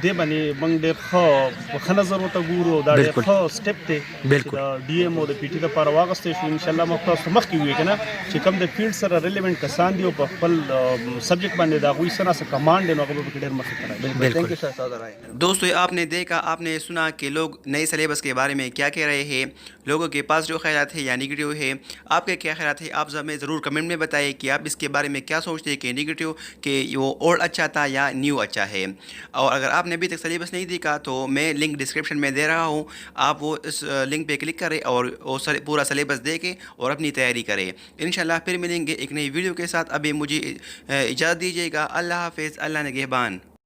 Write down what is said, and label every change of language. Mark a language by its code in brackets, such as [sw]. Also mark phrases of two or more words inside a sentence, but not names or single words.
[ps] دې باندې موږ ډېر ښه په نظر ورته ګورو دا ډېر ښه سټپ دی د ډي ام او د پی ټي لپاره واغستی شو انشاءالله موږ تاسو مخکې ووایو که نه چې کوم د فیلډ سره ریلیونټ کسان دي او په خپل سبجیکٹ باندې د هغوی څه ناسه کمانډ دی نو هغه به پکې ډېر مخکې کړی [ur] دوستو آپ نے دیکھا آپ نے سنا کہ لوگ نئے سلیبس کے بارے میں کیا کہہ رہے ہیں لوگوں کے پازیٹو خیالات ہے یا نیگیٹو ہے آپ کے کیا خیالات ہے آپ ہمیں ضرور کمنٹ میں بتائیے کہ آپ اس کے بارے میں کیا سوچتے ہیں کہ نیگیٹو کہ وہ اولڈ اچھا تھا یا نیو اچھا ہے اور اگر آپ نے ابھی تک سلیبس نہیں دیکھا تو میں لنک ڈسکرپشن میں دے رہا ہوں آپ وہ اس لنک پے کلک کریں اور وہ پورا سلیبس دیکھیں اور اپنی تیاری کریں ان شاء اللہ پھر ملیں گے ایک نئی ویڈیو کے ساتھ ابھی مجھے اجازت دیجیے گا اللہ حافظ اللہ نگہبان.